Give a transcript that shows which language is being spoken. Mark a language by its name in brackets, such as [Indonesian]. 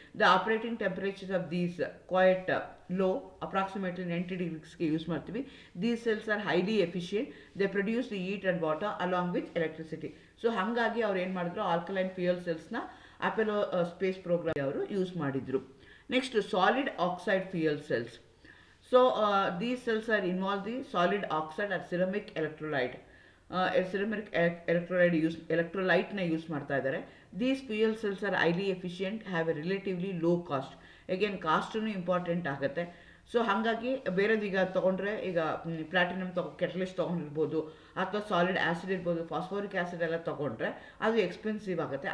[English] The operating temperatures of these quite low, approximately 90 ಡಿಗ್ರೀಸ್ಗೆ use ಮಾಡ್ತೀವಿ. These cells are highly efficient, they produce the heat and water along with electricity. [Kannada] So ಹಾಗಾಗಿ ಅವ್ರು ಏನು ಮಾಡಿದ್ರು, alkaline fuel ಸೆಲ್ಸ್ನ Apollo space program ಅವರು use ಮಾಡಿದರು. Next solid oxide fuel cells. [English] So these cells are involved the solid oxide or ceramic electrolyte. [Kannada] Ceramic electrolyte ನ use ಮಾಡ್ತಾ ಇದ್ದಾರೆ. [English] These fuel cells are highly efficient, have a relatively low cost. [Kannada] Again ಕಾಸ್ಟೂ important ಆಗುತ್ತೆ. So ಹಾಗಾಗಿ ಬೇರೆದು ಈಗ ತೊಗೊಂಡ್ರೆ, ಈಗ platinum catalyst ತೊಗೊಂಡಿರ್ಬೋದು, ಅಥವಾ ಸಾಲಿಡ್ ಆ್ಯಸಿಡ್ ಇರ್ಬೋದು, ಫಾಸ್ಫೋರಿಕ್ ಆ್ಯಸಿಡ್ ಎಲ್ಲ ತೊಗೊಂಡ್ರೆ ಅದು ಎಕ್ಸ್ಪೆನ್ಸಿವ್ ಆಗುತ್ತೆ.